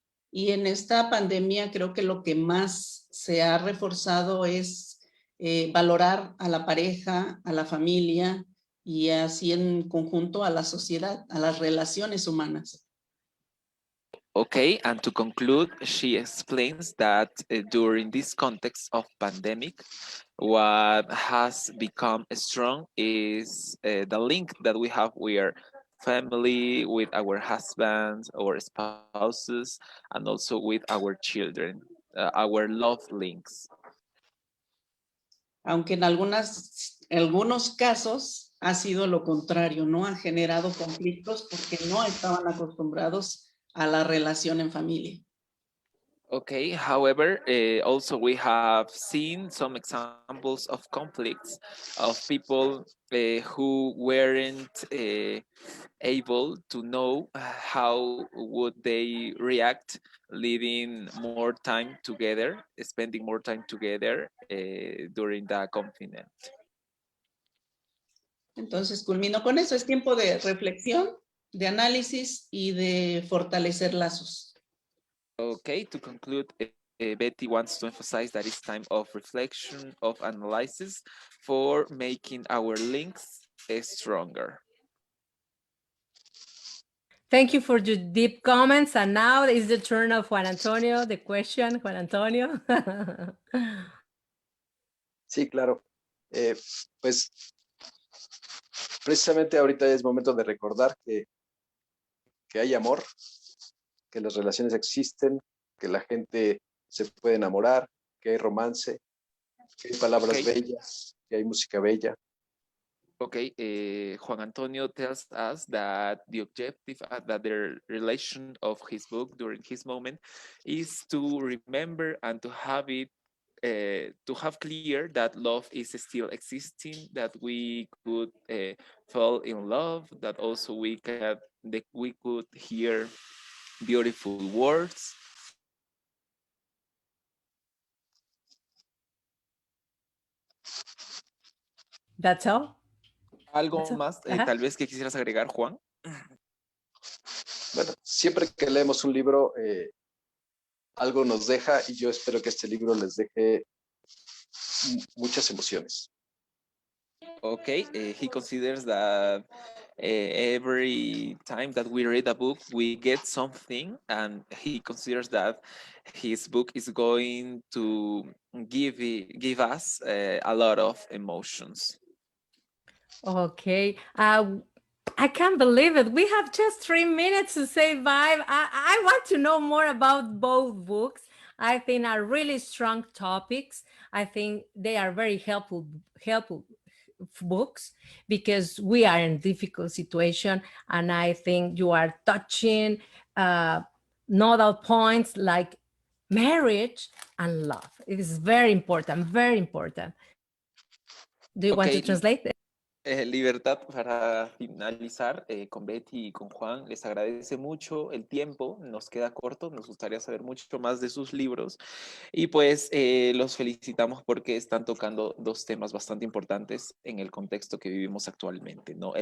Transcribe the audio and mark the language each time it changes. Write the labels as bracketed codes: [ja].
[es] Y en esta pandemia creo que lo que más se ha reforzado es valorar a la pareja, a la familia y así en conjunto a la sociedad, a las relaciones humanas. [en] Okay, and to conclude, she explains that during this context of pandemic, what has become strong is the link that we have with family, with our husbands, our spouses, and also with our children, our love links. [es] Aunque en algunos casos ha sido lo contrario, ¿no? Ha generado conflictos porque no estaban acostumbrados a la relación en familia. [en] Okay, however, also we have seen some examples of conflicts of people who weren't able to know how would they react living more time together, spending more time together during the confinement. [es] Entonces, culmino con eso. Es tiempo de reflexión, de análisis y de fortalecer lazos. [en] Okay, to conclude, Betty wants to emphasize that it's time of reflection, of analysis for making our links stronger. Thank you for your deep comments. And now is the turn of Juan Antonio. The question, Juan Antonio. [es] Sí, claro. Pues precisamente ahorita es momento de recordar que hay amor, que las relaciones existen, que la gente se puede enamorar, que hay romance, que hay palabras bellas, que hay música bella. [en] Okay, Juan Antonio tells us that the objective that the relation of his book during his moment is to remember and to have it to have clear that love is still existing, that we could fall in love, that also we could hear beautiful words. That's all? [es] ¿Algo [en] That's all. [es] más, Uh-huh. tal vez que quisieras agregar, Juan? Bueno, siempre que leemos un libro, algo nos deja y yo espero que este libro les deje muchas emociones. [en] Okay, he considers that every time that we read a book, we get something, and he considers that his book is going to give us a lot of emotions. Okay. I can't believe it. We have just 3 minutes to say bye. I want to know more about both books. I think are really strong topics. I think they are very helpful books because we are in a difficult situation, and I think you are touching nodal points like marriage and love. It is very important, very important. Do you want to translate it? [es] Libertad, para finalizar con Betty y con Juan, les agradece mucho el tiempo, nos queda corto, nos gustaría saber mucho más de sus libros y pues los felicitamos porque están tocando dos temas bastante importantes en el contexto que vivimos actualmente, ¿no?